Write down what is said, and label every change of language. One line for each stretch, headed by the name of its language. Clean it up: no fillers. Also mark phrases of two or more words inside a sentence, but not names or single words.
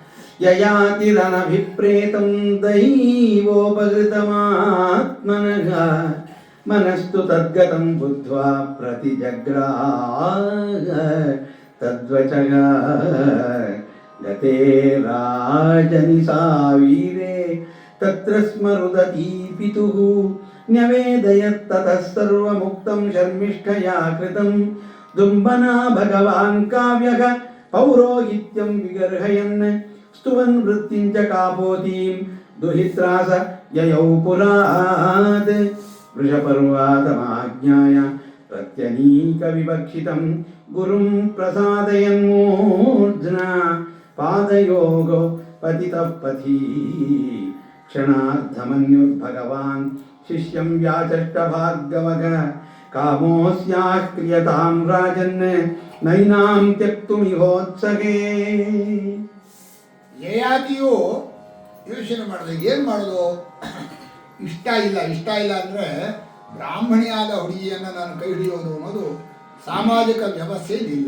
Sanskrit: ಯಯಾತಿರನಭಿಪ್ರೇತಂ ದೈವೋಪಗೃತಮಾತ್ಮನಃ ಮನಸ್ತು ತದ್ಗತಂ ಬುದ್ಧ್ವಾ ಪ್ರತಿಜಗ್ರಾಹ ತದ್ವಚಃ ಗತೇ ರಾಜನಿಸಾ ವೀರೇ ತತ್ರ ಸ್ಮರುದತಿ ಪಿತುಃ ನ್ಯವೇದಯತ್ ತತಃ ಸರ್ವಮುಕ್ತಂ ಶರ್ಮಿಷ್ಠಯಾ ಕೃತಂ ದುಂಬನಾ ಭಗವಾನ್ ಕಾವ್ಯಃ ಪೌರೋಹಿತ್ಯಂ ವಿಗರ್ಹಯನ್ ಸ್ತುವನ್ ವೃತ್ತಿಂ ಚ ಕಾಪೋತೀಂ ದುಹಿತ್ರಾಸ ಯಯೌ ಪುರಾತ್ ವೃಷಪರ್ವಾತಮಾಜ್ಞಾಯ ಪ್ರತ್ಯನೀಕ ವಿವಕ್ಷಿತಂ ಗುರುಂ ಪ್ರಸಾದಯನ್ಮೂರ್ಧ್ನಾ ಪಾದಯೋಗೋ ಪತಿತಃ ಪಥಿ ಕ್ಷಣಾರ್ಧಮನ್ಯುರ್ಭಗವಾನ್ ಶಿಷ್ಯಂ ವ್ಯಾಚಷ್ಟ ಭಾರ್ಗವಗ ಕಾಮೋಸ್ಯಾಃ ಕ್ರಿಯತಾಂ ರಾಜನ್ ನೈನಾಂ ತ್ಯಕ್ತುಮಿಹೋತ್ಸಹೇ.
Kannada: ಯಯಾತಿಯು ಯೋಚನೆ ಮಾಡಿದೆ, ಏನು ಮಾಡೋದು, ಇಷ್ಟ ಇಲ್ಲ ಅಂದರೆ ಬ್ರಾಹ್ಮಣಿಯಾದ ಹುಡುಗಿಯನ್ನು ನಾನು ಕೈ ಹಿಡಿಯೋದು ಅನ್ನೋದು ಸಾಮಾಜಿಕ ವ್ಯವಸ್ಥೆಯಲ್ಲಿಲ್ಲ.